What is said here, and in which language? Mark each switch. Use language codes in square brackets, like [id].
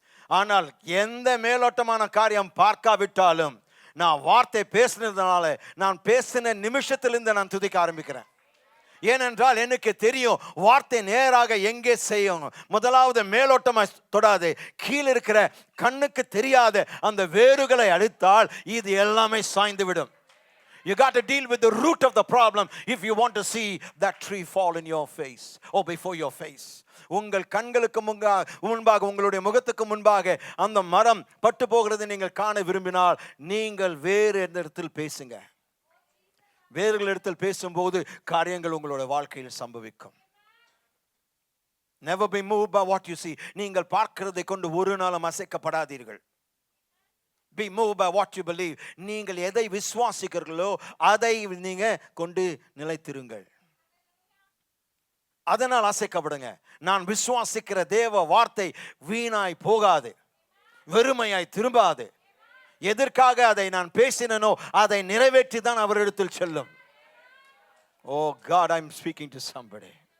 [ta] ஆனால் எந்த மேலோட்டமான காரியம் பார்க்காவிட்டாலும், நான் வார்த்தை பேசினதுனால, நான் பேசின நிமிஷத்திலிருந்து நான் துதிக்க ஆரம்பிக்கிறேன். ஏனென்றால் எனக்கு தெரியும், வார்த்தை நேராக எங்கே செய்யும். முதலாவது மேலோட்டமாக தொடாது, கீழே இருக்கிற கண்ணுக்கு தெரியாத அந்த வேறுகளை அழித்தால் இது எல்லாமே சாய்ந்து விடும். [en] You got to deal with the root of the problem if you want to see that tree fall in your face or before your face. [ta] உங்கள் கண்களுக்கு முன்பாக, உங்களுடைய முகத்துக்கு முன்பாக அந்த மரம் பட்டு போகிறது நீங்கள் காண விரும்பினால், நீங்கள் வேறு இடத்தில் பேசுங்க. வேறுகள் இடத்தில் பேசும்போது காரியங்கள் உங்களுடைய வாழ்க்கையில் சம்பவிக்கும். [en] Never be moved by what you see. [ta] நீங்கள் பார்க்கிறதை கொண்டு ஒரு நாளும் அசைக்கப்படாதீர்கள். [en] Be moved by what you believe. [ta] நீங்கள் எதை விசுவாசிக்கிறீர்களோ அதை நீங்க கொண்டு நிலைத்திருங்கள். அதனால் அசைக்கப்படுங்க. நான் விசுவாசிக்கிற தேவ வார்த்தை வீணாய் போகாது, வெறுமையாய் திரும்பாது. எதற்காக அதை நான் பேசினோ அதை நிறைவேற்றி தான் அவரிடத்தில் செல்லும். [en] Oh God, I'm speaking to somebody.